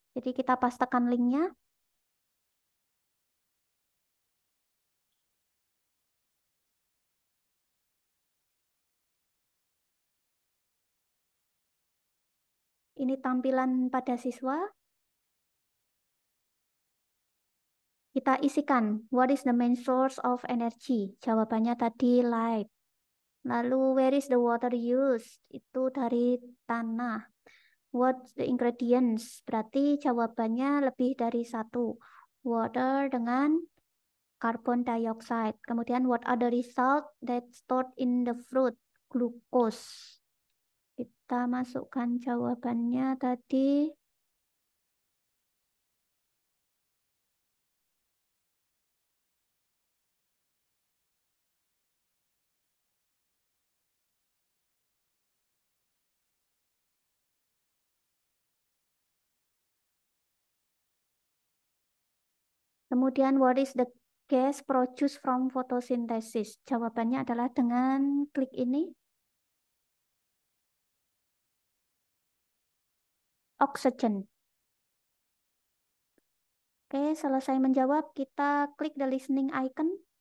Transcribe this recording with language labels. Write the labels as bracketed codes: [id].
[id] Jadi kita pastekan linknya. Ini tampilan pada siswa. Kita isikan, [en] what is the main source of energy? [id] Jawabannya tadi [en] light. [id] Lalu, [en] where is the water used? [id] Itu dari tanah. [en] What's the ingredients? [id] Berarti jawabannya lebih dari satu. Water dengan carbon dioxide. Kemudian, [en] what are the result that stored in the fruit? [id] Glucose. Kita masukkan jawabannya tadi. Kemudian, [en] what is the gas produced from photosynthesis? [id] Jawabannya adalah dengan klik ini. [en] Oxygen. [id] Oke, selesai menjawab, kita klik [en] the listening icon.